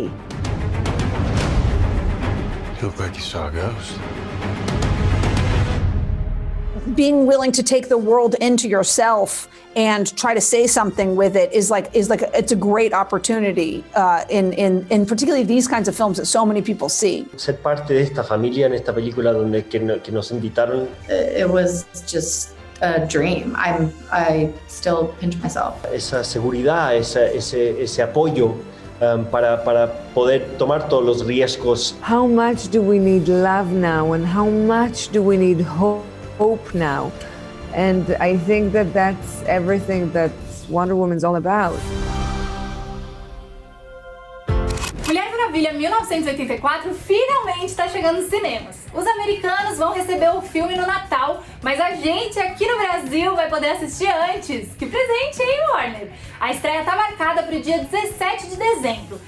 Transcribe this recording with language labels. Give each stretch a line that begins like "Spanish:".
English: You look like you saw a ghost. Being willing to take the world into yourself and try to say something with it is like it's a great opportunity in particularly these kinds of films that so many people see.
Spanish: Ser parte de esta familia en esta película que nos invitaron.
English: It was just a dream. I still pinch myself.
Spanish: Esa seguridad, ese apoyo para poder tomar todos los riesgos.
English: How much do we need love now, and how much do we need hope now? And I think that that's everything that Wonder Woman's all about.
Portuguese: Mulher-Maravilha 1984 finalmente está chegando nos cinemas. Os americanos vão receber o filme no Natal, mas a gente aqui no Brasil vai poder assistir antes. Que presente, hein, Warner? A estreia está marcada para o dia 17 de dezembro.